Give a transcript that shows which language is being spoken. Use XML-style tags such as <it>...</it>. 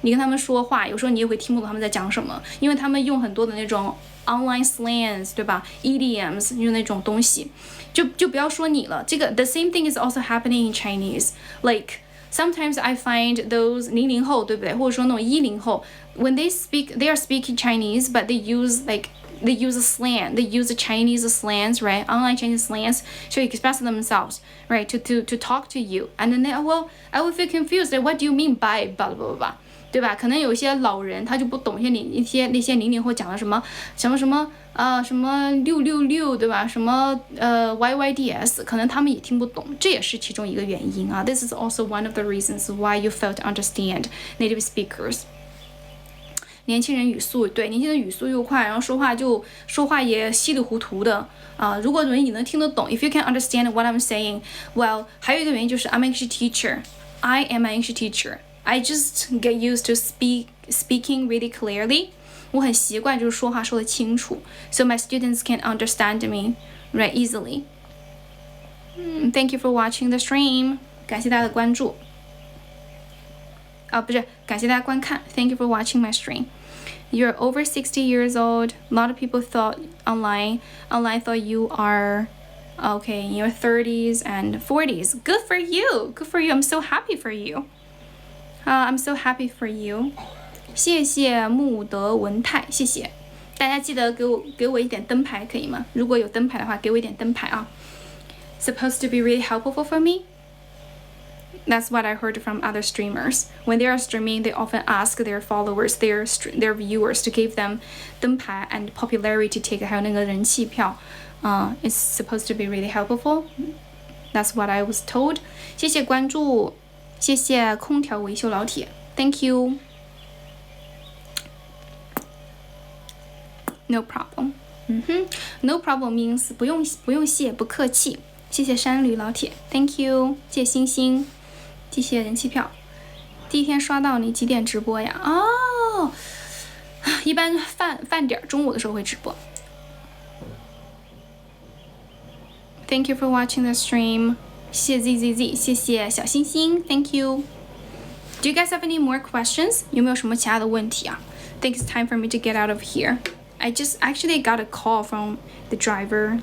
<zh>你跟他们说话，有时候你也会听不懂他们在讲什么，因为他们用很多的那种</zh> <en>online slangs，</en> <zh>对吧 ？idioms 就是那种东西，就不要说你了。这个</zh> <en>the same thing is also happening in Chinese. Like sometimes I find those 00后，</en> <zh>对不对？或者说那种10后</zh> <en>，when they are speaking Chinese, but they use slang, they use Chinese slangs, right? Online Chinese slangs to express themselves, right? To talk to you, and then I will feel confused. Like, what do you mean by blah blah blah?</en> <zh>对吧？可能有一些老人他就不懂那些00后讲的什么666，对吧？什么YYDS， 可能他们也听不懂，这也是其中一个原因啊。</zh> <en>This is also one of the reasons why you fail to understand native speakers.</en> <zh>年轻人语速对，年轻人语速又快，然后说话也稀里糊涂的啊。如果你能听得懂</zh> <en>，if you can understand what I'm saying, well，</en> <zh>还有一个原因就是</zh> <en>I'm an English teacher. I am an English teacher. I just get used to speaking really clearly.</en> <zh>我很习惯就是说话说得清楚</zh> <en>，so my students can understand me right easily. Thank you for watching the stream.</en> <zh>感谢大家的关注。不是，感谢大家观看。</zh> <en>Thank you for watching my stream. You're over 60 years old. A lot of people thought online thought you are okay in your 30s and 40s. Good for you. Good for you. I'm so happy for you. I'm so happy for you.</en> <zh>谢谢穆德文泰，谢谢大家，记得给我一点灯牌可以吗？如果有灯牌的话，给我一点灯牌啊。</zh> <en>Supposed to be really helpful for me. That's what I heard from other streamers. When they are streaming, they often ask their followers, their viewers, to give them 灯牌 and popularity ticket，</en> <zh>还有那个人气票。</zh> <en>It's supposed to be really helpful. That's what I was told.</en> <zh>谢谢关注，谢谢空调维修老铁 ，</zh> <en>Thank you. No problem. No problem means</en> <zh>不用谢，不客气。谢谢山驴老铁 ，</zh> <en>Thank you.</en> <zh>谢谢星星。谢谢人气票，第一天刷到你几点直播呀？哦，一般饭点中午的时候会直播。</zh> <en>Thank you for watching the stream.</en> <zh>谢谢 ZZZ， 谢谢小星星 ，</zh> <en>Thank you. Do you guys have any more questions？</en> <zh>有没有什么其他的问题啊</zh> <en>？Think it's time for me to get out of here. I just actually got a call from the driver.</en>